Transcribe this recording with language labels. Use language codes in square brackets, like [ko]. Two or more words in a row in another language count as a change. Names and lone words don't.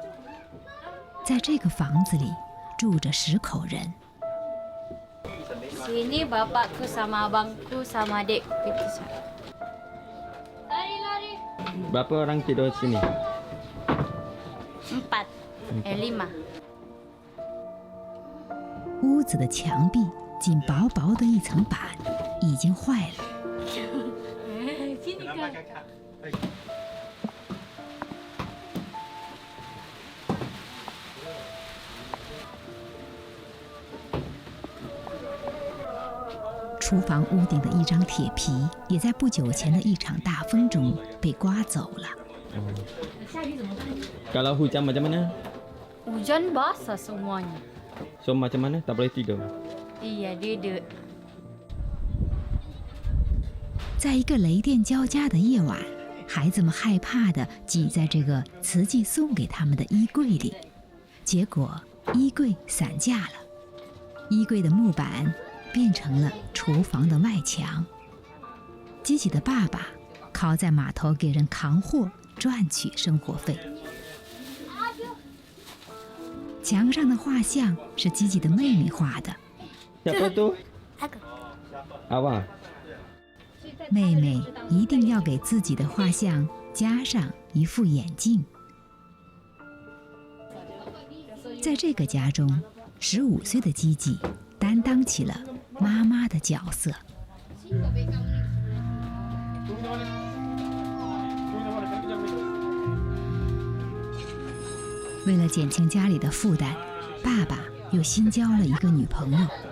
[zh] 在这个房子里住着10口人。 [ms] Sini bapakku sama abangku sama adikku itu sana. Lari. Berapa orang tidur sini? 5. [zh] 屋子的墙壁仅薄薄的一层板已经坏了。厨房屋顶的一张铁皮，也在不久前的一场大风中被刮走了。下雨怎么办 [ms] Kalau hujan macam mana? Hujan basah semuanya. So macam mana? Tak boleh tidur? Iya, dia. [zh] 在一个雷电交加的夜晚，孩子们害怕地挤在这个慈济送给他们的衣柜里，结果衣柜散架了，衣柜的木板变成了厨房的外墙。基吉的爸爸靠在码头给人扛货赚取生活费。墙上的画像是基吉的妹妹画的。 [ms] Siapa tu? Awak. [zh] 妹妹一定要给自己的画像加上一副眼镜。在这个家中，15岁的基吉担当起了妈妈的角色。为了减轻家里的负担，爸爸又新交了一个女朋友。